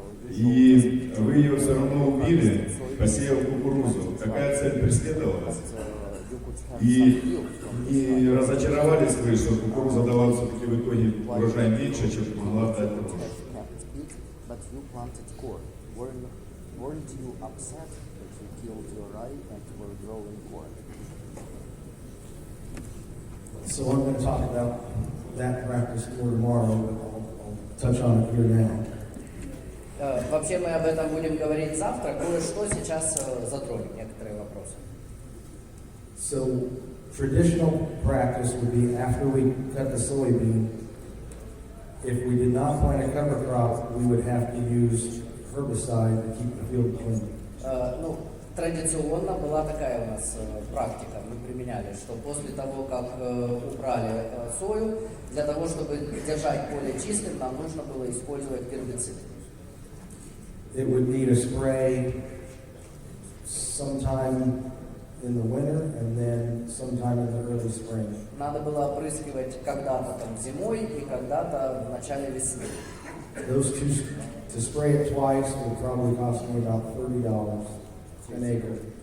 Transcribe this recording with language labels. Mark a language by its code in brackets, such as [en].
[ru] И вы ее все равно убили, посеяв кукурузу. Какая цель преследовалась? И не разочаровались вы, что кукуруза давала все-таки в итоге урожай меньше, чем могла дать рожь? [en] But you planted corn. Weren't you upset that you killed your rye and were growing corn? So I'm going to talk about that practice more tomorrow, but I'll touch on it here now. [ru] Вообще мы об этом будем говорить завтра. Кое-что сейчас затронем, некоторые вопросы. [en] So traditional practice would be after we cut the soybean, if we did not plant a cover crop, we would have to use herbicide to keep the field clean. [ru] Ну, традиционно была такая у нас практика, мы применяли, что после того, как убрали сою, для того, чтобы держать поле чистым, нам нужно было использовать гербицид. [en] It would need a spray sometime in the winter and then sometime in the early spring. [ru] Надо было опрыскивать когда-то там зимой и когда-то в начале весны. [en] Those two, to spray it twice would probably cost me about $30 an acre.